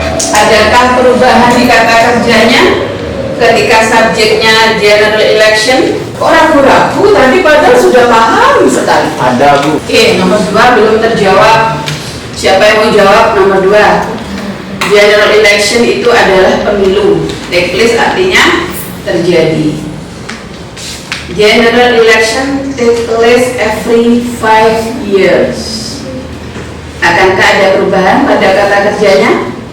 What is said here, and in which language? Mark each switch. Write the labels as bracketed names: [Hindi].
[Indonesian] Adakah perubahan di kata kerjanya ketika subjeknya general election? Kok ragu-ragu? Tadi padahal sudah paham sekali. Ada, Bu. Oke, nomor 2 belum terjawab. Siapa yang mau jawab nomor 2? General election itu adalah pemilu. [English] Take place [Indonesian] artinya terjadi. [English] General election take place every 5 years. [Indonesian] Akankah ada perubahan pada kata kerjanya?